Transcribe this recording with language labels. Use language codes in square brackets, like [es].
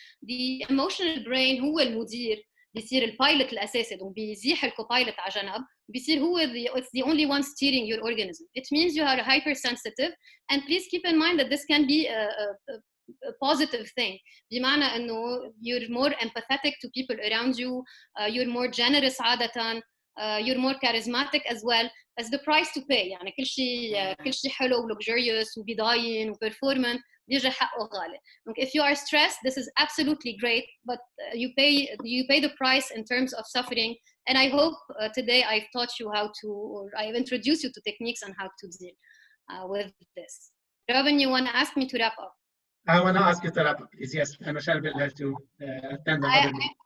[ar] The emotional brain هو المدير، بيصير البايلوت الأساسي، donc بيزيح الكوبايلوت على جنب، بيصير هو [en] it's the only one steering your organism. It means you are hypersensitive, and please keep in mind that this can be a positive thing. [ar] بمعنى إنه [en] you're more empathetic to people around you, you're more generous عادة, you're more charismatic as well. As the price to pay. [ar] يعني كل شيء حلو و luxurious وبيضاين وperformant بيجي حقه غالي. [en] Donc if you are stressed, this is absolutely great, but you pay the price in terms of suffering. And I hope today I've taught you how to, or I've introduced you to techniques on how to deal with this. Robin, you want to ask me to wrap up? I want to ask you to wrap up, please. Yes, and Michelle will have to attend another meeting.